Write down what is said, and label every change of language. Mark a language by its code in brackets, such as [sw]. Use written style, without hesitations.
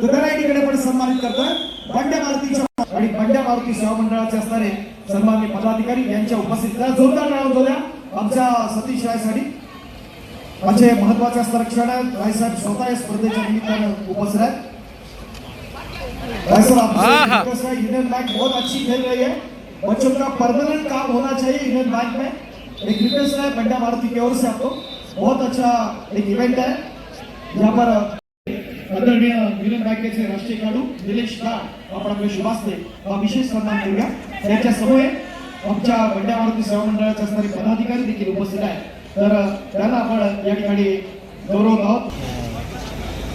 [mr] तो त्या ठिकाणी पण सन्मानित करतोय बंड्या मारुतीच्या आणि बंड्या मारुती सेवा मंडळाचे असणारे सन्माननीय पदाधिकारी यांच्या उपस्थितीत जोरदार टाळ्या वाजवूया आमच्या सतीश रायसाठी। अच्छे महत्वाचे असणारे क्षण आहेत। रायसाहेब स्वतः या स्पर्धेच्या निमित्तानं उपस्थित आहेत। [hi] रायसाहेब यूनियन बैंक बहुत अच्छी खेल रही है, बच्चों का परमानेंट काम होना चाहिए यूनियन बैंक में। एक रिक्वेस्ट है बंड्या मारुति की ओर से आपको, बहुत अच्छा एक इवेंट है यहाँ पर। [mr] आदरणीय युनियन बँकेचे राष्ट्रीय खेळाडू निलेश लाड आपण आपले शुभास्ते हा विशेष सन्मान करूया। त्यांच्या समोर आमच्या बंड्या मारुती सेवा मंडळाचे असणारे पदाधिकारी देखील उपस्थित आहेत, तर त्यांना आपण या ठिकाणी गौरवत आहोत।